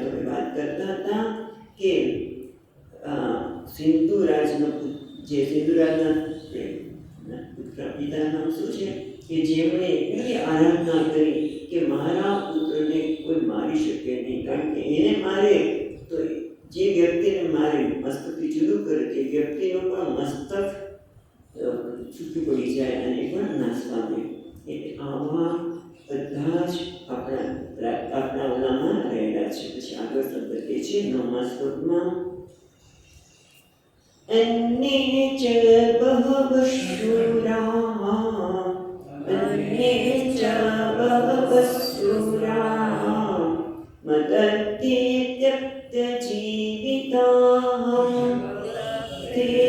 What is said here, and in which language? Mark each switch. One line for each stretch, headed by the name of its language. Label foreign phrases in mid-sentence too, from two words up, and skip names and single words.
Gujarati: તમે વાત કરતા હતા કે સિંધુરાજના પુત્ર પિતાનું નામ શું છે કે જેમણે એટલી આરાધના કરી કારણ કે એને મારે તો જે વ્યક્તિને મારે મસ્તકથી જુદું કરે તે વ્યક્તિનું પણ મસ્તક છૂટું પડી જાય અને પણ નાશ પામે. એટલે આવા બધા જ આપણા ઓલામાં રહેલા છે. પછી આગળ શબ્દ કહે છે 9મા શ્લોકમાં
Sanskrit: अन्ये च बहवः शूराः अन्ये च बहवः शूराः मदन्ते त्यक्तजीविताः ते